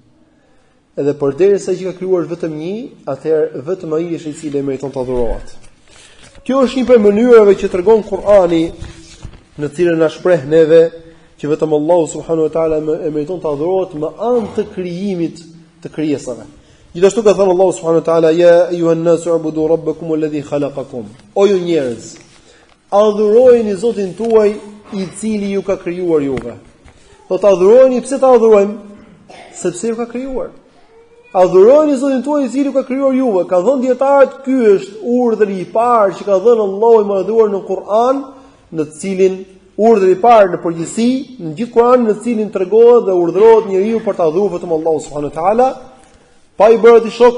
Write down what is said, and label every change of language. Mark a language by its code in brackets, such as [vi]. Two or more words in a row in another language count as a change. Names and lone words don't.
[sq] Edhe përderisa që ka krijuar vetëm një, atëherë vetëm ai është i cili meriton të adhurohet. Kjo është një prej mënyrave që tregon Kur'ani, në cilën na shpreh neve që vetëm Allahu [ar] سبحانه وتعالى [sq] e meriton të adhurohet me anë të krijimit të krijesave. Gjithashtu ka thënë Allahu [ar] سبحانه وتعالى: "يا أيها الناس اعبدوا ربكم الذي خلقكم." [sq] O ju njerëz, adhurojeni Zotin tuaj i cili ju ka krijuar juve. Do ta adhurojeni, pse ta adhurojmë? Sepse ju ka krijuar. Adhurojeni Zotin tuaj i cili ju ka krijuar juve. Ka thënë dietarët, ky është urdhri i parë që ka dhënë Allahu i madhuar në Kur'an, në të cilin urdhri i parë në përgjithësi në gjithë Kur'anin, në të cilin tregohet dhe urdhërohet njeriu për të adhuruar vetëm Allahu [ar] سبحانه وتعالى, [sq] pa i bërë ti shok.